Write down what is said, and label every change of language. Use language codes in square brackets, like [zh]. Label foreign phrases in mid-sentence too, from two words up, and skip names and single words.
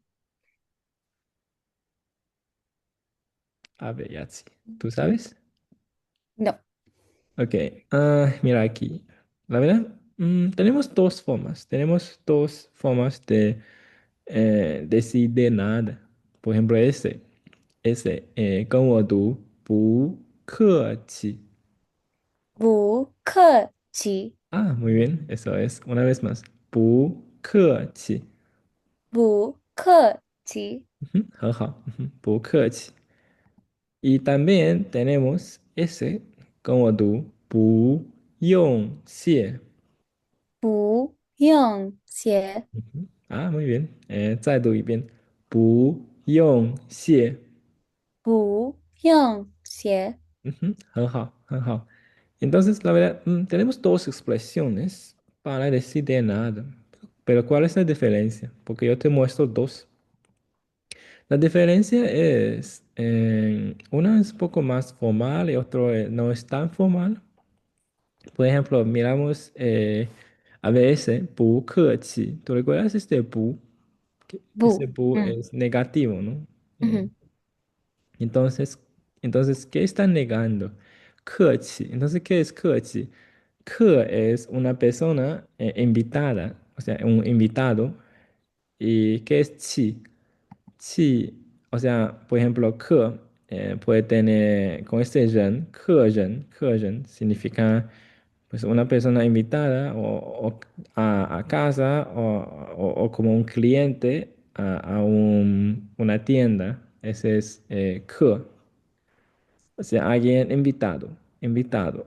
[es] A ver, Yatsi, ¿tú sabes? no. Ok, mira aquí. La verdad, tenemos dos formas. Tenemos dos formas de decir de nada. Por ejemplo, con [zh] 我读不客气. 不客气， [es] Ah, muy bien, eso es. Una vez más. [zh] 不客气. 不客气， Ujú, 很好, ujú, 不客气. [es] Y también tenemos como tú, [zh] 不用谢. 不用谢， [es] Ujú. Ah, muy bien. [zh] 再读一遍，不用谢. 不用谢。 Ujú, 很好. [es] Entonces, la verdad, tenemos dos expresiones para decir de nada. Pero ¿cuál es la diferencia? Porque yo te muestro dos. La diferencia es, una es un poco más formal y otro no es tan formal. Por ejemplo, miramos a veces, [zh] 不客气. [es] ¿Tú recuerdas este 不? Ese [zh] 不，不嗯 [es] es negativo, ¿no? 嗯 Entonces, entonces, ¿qué está negando? [zh] 客气. [es] Entonces, ¿qué es 客气? 客 es una persona invitada, o sea, un invitado. ¿Y qué es chi? Chi, o sea, por ejemplo, 客 puede tener con este ren, 客人 significa pues una persona invitada o a casa o como un cliente una tienda. Ese es 客, o sea, alguien invitado.